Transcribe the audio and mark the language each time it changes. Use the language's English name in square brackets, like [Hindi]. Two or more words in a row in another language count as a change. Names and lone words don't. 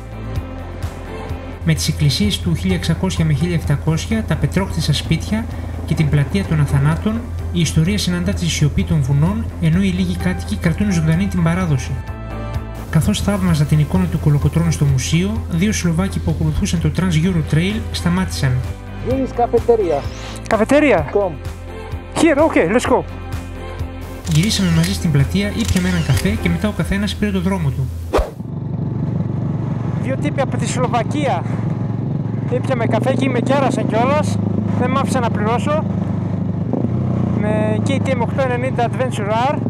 [Greek] Με τις εκκλησίες του 1600 με 1700, τα πετρόκτησα σπίτια και την πλατεία των Αθανάτων, η ιστορία συναντά τη σιωπή των βουνών, ενώ οι λίγοι κάτοικοι κρατούν ζωντανή την παράδοση. Καθώς θαύμαζα την εικόνα του κολοκοτρώνου στο μουσείο, δύο Σλοβάκοι που ακολουθούσαν το Trans Euro Trail σταμάτησαν. [English] Here is cafeteria. [Greek] Καφετέρια. [English] Come. Here, okay, let's go. [Greek] Γυρίσαμε μαζί στην πλατεία, ήπιαμε έναν καφέ και μετά ο καθένας πήρε το δρόμο του. Δύο τύποι από τη Σλοβακία. Ήπιαμε καφέ και με κέρασαν κιόλας. Δεν μ' άφησα να πληρώσω. Με KTM 890 Adventure R.